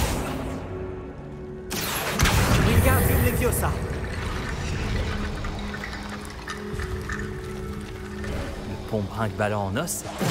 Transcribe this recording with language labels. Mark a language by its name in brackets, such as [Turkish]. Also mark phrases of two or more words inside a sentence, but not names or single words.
[French] Wingardium Leviosa! Le pont brinque-ballant en os?